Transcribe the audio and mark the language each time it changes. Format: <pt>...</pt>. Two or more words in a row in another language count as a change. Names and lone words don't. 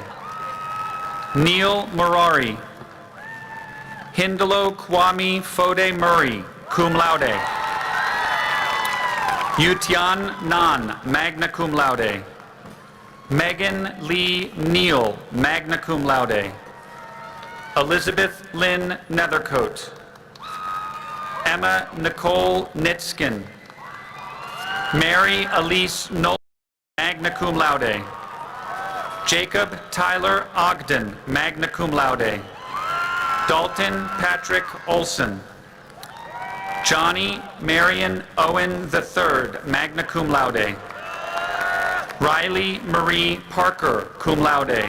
<en>Neil Murari. Hindalo Kwame Fode Murray,</en> <la>cum laude.</la> <en>Yutian Nan,</en> <la>magna cum laude.</la> <en>Megan Lee Neal,</en> <la>magna cum laude.</la> <en>Elizabeth Lynn Nethercoat. Emma Nicole Nitskin. Mary Elise Nolan,</en> <la>magna cum laude.</la> <en>Jacob Tyler Ogden,</en> <la>magna cum laude.</la> <en>Dalton Patrick Olson. Johnny Marion Owen III,</en> <la>magna cum laude.</la> <en>Riley Marie Parker,</en> <la>cum laude.</la>